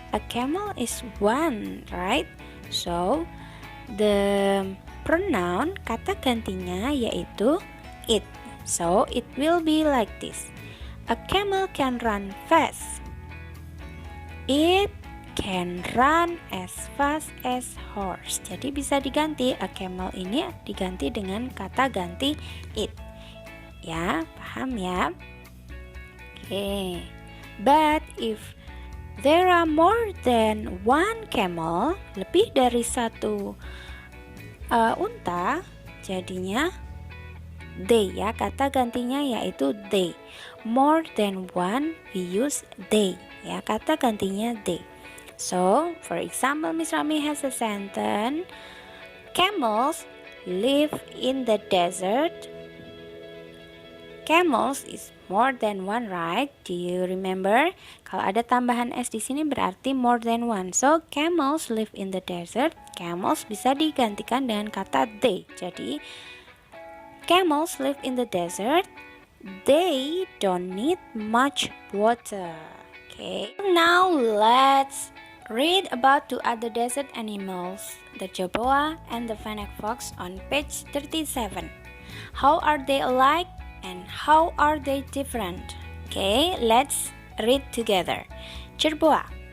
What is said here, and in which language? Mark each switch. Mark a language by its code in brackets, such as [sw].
[en] A camel is one, right? So, the pronoun, [id] kata gantinya yaitu [en] it. So, it will be like this. A camel can run fast. It can run as fast as horse. [id] Jadi bisa diganti, a camel ini diganti dengan kata ganti it. Ya, paham ya? Okay. [en] But if there are more than one camel, [id] lebih dari satu unta, jadinya [en] they, ya. [id] Kata gantinya yaitu they. [en] More than one, we use they, ya. [id] Kata gantinya [en] they. So, for example, Miss Rami has a sentence. Camels live in the desert. Camels is more than one, right? Do you remember? [id] Kalau ada tambahan s di sini berarti [en] more than one. So, camels live in the desert. [id] Camels bisa digantikan dengan kata they. [en] Jadi, camels live in the desert. They don't need much water. Okay. Now let's read about two other desert animals, the jerboa and the fennec fox on page 37. How are they alike and how are they different? Okay, let's read together. Jerboa.